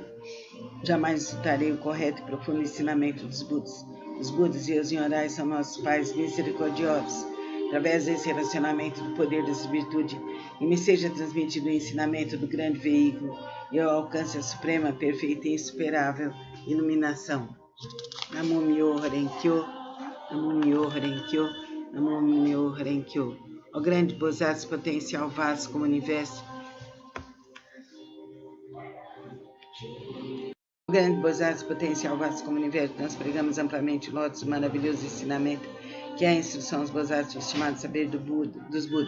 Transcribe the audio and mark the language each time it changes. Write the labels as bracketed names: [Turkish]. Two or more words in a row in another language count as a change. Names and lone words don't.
[Portuguese] Jamais insultarei o correto e profundo ensinamento dos Budas. Os Budas e os Nyorais são nossos pais misericordiosos. Através desse relacionamento do poder dessa virtude, e me seja transmitido o ensinamento do grande veículo, e eu alcance a suprema, perfeita e insuperável iluminação. [Japanese] 南無妙法蓮華経、南無妙法蓮華経、南無妙法蓮華経. [Portuguese] O grande Bodhisattva potencial vasto como o universo, o grande Bodhisattva potencial vasto como o universo, nós pregamos amplamente o lótus do maravilhoso ensinamento, que é a instrução dos Bodhisattvas, estimado saber dos Budas.